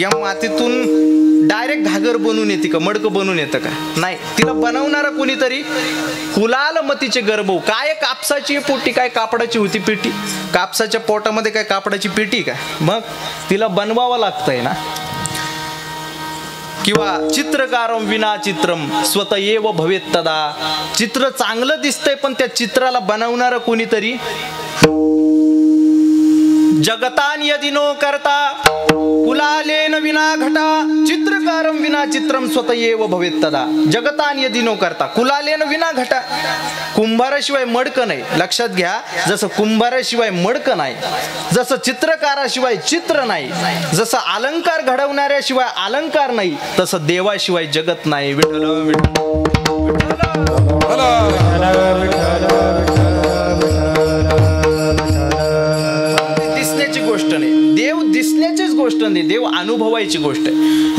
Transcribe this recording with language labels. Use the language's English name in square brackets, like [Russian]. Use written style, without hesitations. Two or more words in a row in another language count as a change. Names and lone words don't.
[Marathi] या मातीतून डायरेक्ट घागर बनवून येते का, मडकं बनवून येतं का? नाही. तिला बनवणारा कोणीतरी कुलाल मतीचे गर्भ. काय कापसाची पोटी, काय कापडाची होती पेटी? कापसाच्या पोटामध्ये काय कापडाची पेटी का? मग तिला बनवावं लागतंय ना. [Sanskrit] किंवा चित्रकारम विना चित्रम स्वतएव भवेत तदा. [Marathi] चित्र चांगलं दिसतंय पण त्या चित्राला बनवणारं कोणीतरी. [Sanskrit] जगतान यदि नो करता कुलालेन विना घटा चित्रकारम विना चित्रम स्वतएव भवेत तदा. जगतान यदि नो करता कुलालेन विना घटा. [Marathi] कुंभाराशिवाय मडकं नाही. लक्षात घ्या, जसं कुंभाराशिवाय मडकं नाही, जसं चित्रकाराशिवाय चित्र नाही, जसं अलंकार घडवणाऱ्याशिवाय अलंकार नाही, तसं देवाशिवाय जगत नाही. विठ्ठल दिसण्याची गोष्ट नाही, देव दिसण्याचीच गोष्ट नाही, देव अनुभवायची गोष्ट आहे.